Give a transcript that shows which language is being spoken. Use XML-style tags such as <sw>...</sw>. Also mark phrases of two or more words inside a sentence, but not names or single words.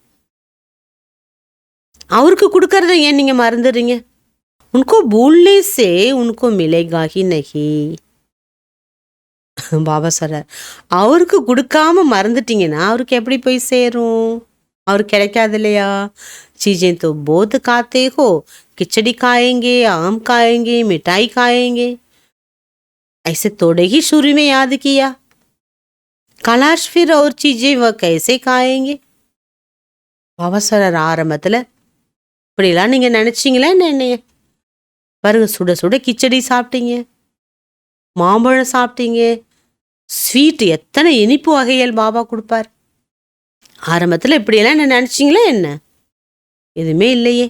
<ta>அவருக்கு கொடுக்கறத ஏன் நீங்கள் மறந்துடுறீங்க.</ta> <hi>उनको भूलने से उनको मिलेगा ही नहीं.</hi> <ta>பாபா சொல்கிறார், அவருக்கு கொடுக்காம மறந்துட்டீங்கன்னா அவருக்கு எப்படி போய் சேரும், அவருக்கு கிடைக்காது இல்லையா.</ta> <hi>चीजें तो बहुत खाते हो, खिचड़ी खाएंगे, आम खाएंगे, मिठाई खाएंगे, ऐसे थोड़े ही शुरू में याद किया, कलाश फिर और चीजें वह कैसे खाएंगे.</hi> <ta>பாபா சொல்றார், ஆரம்பத்தில் இப்படிலாம் நீங்கள் நினச்சிங்களா என்னைய பாருங்க, சுட சுட கிச்சடி சாப்பிட்டீங்க, மாம்பழம் சாப்பிட்டீங்க, ஸ்வீட் எத்தனை இனிப்பு வகைகள் பாபா கொடுப்பார். ஆரம்பத்தில் இப்படியெல்லாம் என்ன நினச்சிங்களா என்ன, எதுவுமே இல்லையே.</ta>